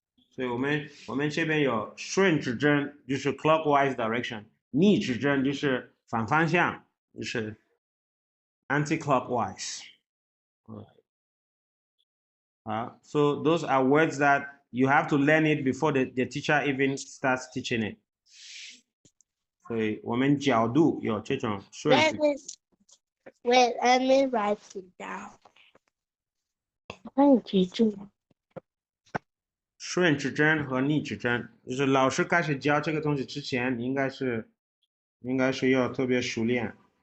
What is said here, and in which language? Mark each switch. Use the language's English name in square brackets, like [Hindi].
[Chinese] 所以我们这边有顺指针，就是 clockwise direction， 逆指针就是反方向，就是 anti-clockwise。 [English] So those are words that you have to learn it before the teacher even starts teaching it. [Chinese] 所以我们角度有这种顺指。 [English] Wait, let me write it down. [Chinese] 我记住。顺指针和逆指针，就是老师开始教这个东西之前，你应该是要特别熟练。